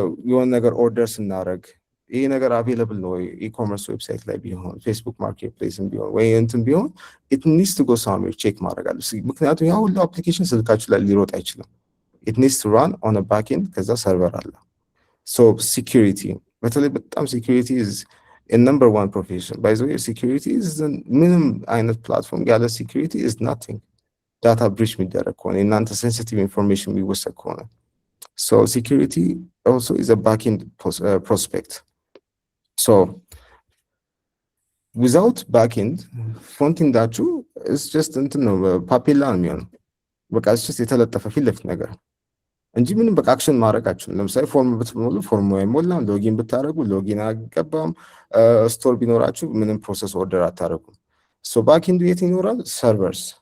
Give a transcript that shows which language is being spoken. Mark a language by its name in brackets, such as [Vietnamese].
[Amharic] የሆነ ነገር ኦርደር ስናደርግ ይሄ ነገር አቬለብል ነው ወይ ኢኮመርስ ዌብሳይት ላይ ቢሆን ፌስቡክ ማርኬት ፕሌስም ቢሆን ወይ እንትን ቢሆን [English] it needs to go somewhere [Amharic] ቼክ ማድረግ አለ። ምክንያቱም ያ ሁሉ አፕሊኬሽን ስልካችሁ ላይ ሊሮጥ አይችልም። [English] it needs to run on a backend [Amharic] ከዛ ሰርቨር አለ። [English] so security በተለይ በጣም security is a number one profession. by the way security is [Amharic] ምንም አይነት ፕላትፎርም ያለ [English] security is nothing. [Amharic] ዳታ ብሪች የሚደረግ ከሆነ እናንተ ሴንሲቲቭ ኢንፎርሜሽን የሚወሰድ ከሆነ [English] so security also is a backend prospect. so without backend [Amharic] frontendaችሁ is just እንትን ነው ፓፔላ ነው የሚሆነው። በቃ [English] it's just [Amharic] የተለጠፈ ፊት ለፊት ነገር እንጂ ምንም በቃ አክሽን ማድረግ አትችሉም። ለምሳሌ ፎርም ብትሞሉ ፎርም አይሞላም፣ ሎጊን ብታደርጉ ሎጊን አይገባም፣ ስቶር ቢኖራችሁ ምንም ፕሮሰስ ኦርደር አታደርጉም። so backend የት ይኖራል? servers.